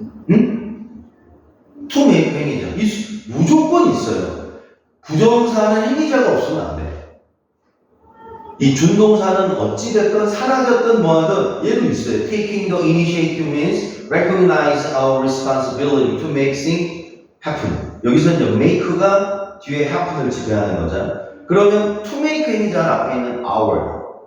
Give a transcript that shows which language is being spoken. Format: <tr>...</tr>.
<ko>응? to make 행위자. 무조건 있어요. 부정사는 행위자가 없으면 안 돼. 이 준동사는 어찌됐든 사라졌든 뭐하든 얘도 있어요.</ko> <en>Taking the initiative means recognize our responsibility to make things happen.</en> <ko>여기서 이제 make가 뒤에 happen을 지배하는 거잖아. 그러면 to make 행위자 앞에 있는 our.</ko>